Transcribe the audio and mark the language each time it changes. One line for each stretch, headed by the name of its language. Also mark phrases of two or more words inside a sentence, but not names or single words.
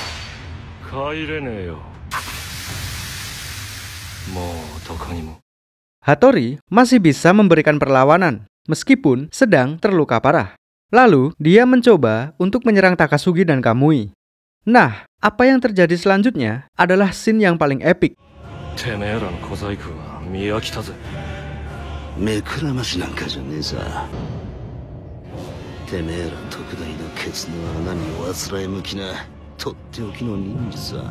Indonesian: Hattori masih bisa memberikan perlawanan meskipun sedang terluka parah. Lalu dia mencoba untuk menyerang Takasugi dan Kamui. Nah, apa yang terjadi selanjutnya adalah scene yang paling epik.
Japanese: てめえらの小細工は見飽きたぜ。目くらましなんかじゃねえさ。てめえら特大のケツの穴に煩い向きなとっておきの忍術さ。